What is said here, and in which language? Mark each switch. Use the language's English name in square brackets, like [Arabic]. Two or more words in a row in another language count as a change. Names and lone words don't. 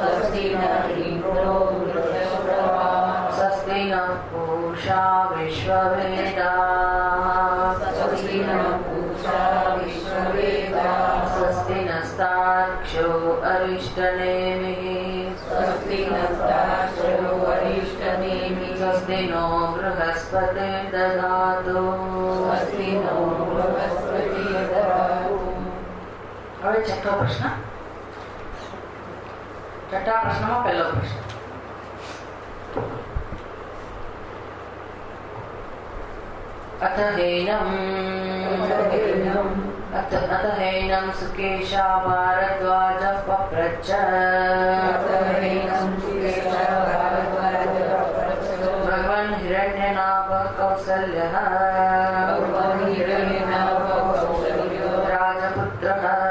[Sanskrit] स्वस्ति न पूषा विश्ववेदाः स्वस्ति नस्तार्क्ष्यो अरिष्टनेमिः स्वस्ति नो बृहस्पतिर्दधातु [Gujarati] હવે છઠ્ઠો પ્રશ્ન. છઠ્ઠા પ્રશ્નમાં પહેલો પ્રશ્ન. [Sanskrit] अथ हैनं सुकेशा भारद्वाजः पप्रच्छ भगवन् हिरण्यनाभः कौसल्यः राजपुत्रः